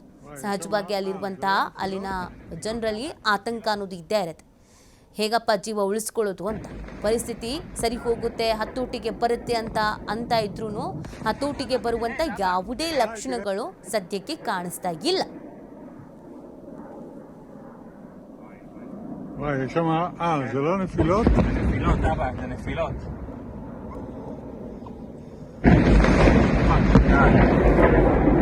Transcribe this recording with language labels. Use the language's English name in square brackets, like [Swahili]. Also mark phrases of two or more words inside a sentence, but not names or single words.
[Kannada] ಸಹಜವಾಗಿ ಅಲ್ಲಿನ ಜನರಲ್ಲಿ ಆತಂಕ ಅನ್ನೋದು ಇದ್ದೇ ಇರುತ್ತೆ. ಹೇಗಪ್ಪ ಜೀವ ಉಳಿಸ್ಕೊಳ್ಳೋದು ಅಂತ. ಪರಿಸ್ಥಿತಿ ಸರಿ ಹೋಗುತ್ತೆ, ಹತೋಟಿಗೆ ಬರುತ್ತೆ ಅಂತ ಇದ್ರೂ ಹತೋಟಿಗೆ ಬರುವಂಥ ಯಾವುದೇ ಲಕ್ಷಣಗಳು ಸದ್ಯಕ್ಕೆ ಕಾಣಿಸ್ತಾ ಇಲ್ಲ. [Hebrew] יש שם, זה לא נפילות? נפילות, אבא, זה נפילות.